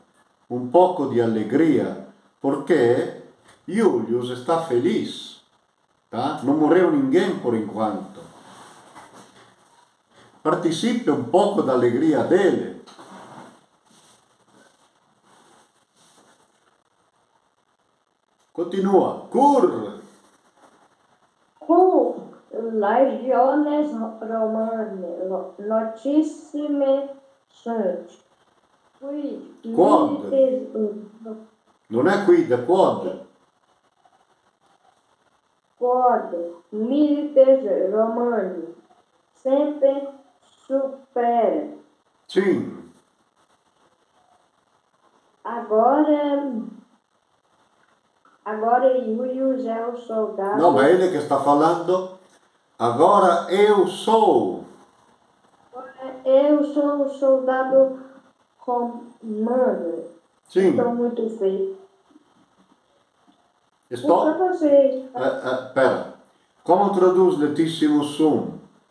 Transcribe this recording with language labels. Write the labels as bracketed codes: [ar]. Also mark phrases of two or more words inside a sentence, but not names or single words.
[pt] Um pouco de alegria, porque Julius está feliz, tá? Não morreu ninguém por enquanto. Participe um pouco da alegria dele. Continua. Cur. [la] Legiones romanas. [pt] Notíssimas são. [it] Quod. Non è quid, è quod. [la] Quod. Milites romanos. [pt] Sempre supera. Sim. Agora Julius é o soldado. [it] No, ma ele che sta falando. Agora eu sou. [pt] Eu sou o soldado romano. Sim. Estou muito feliz. Por que Estou. você Pera. Como traduz [la] letissimo sum?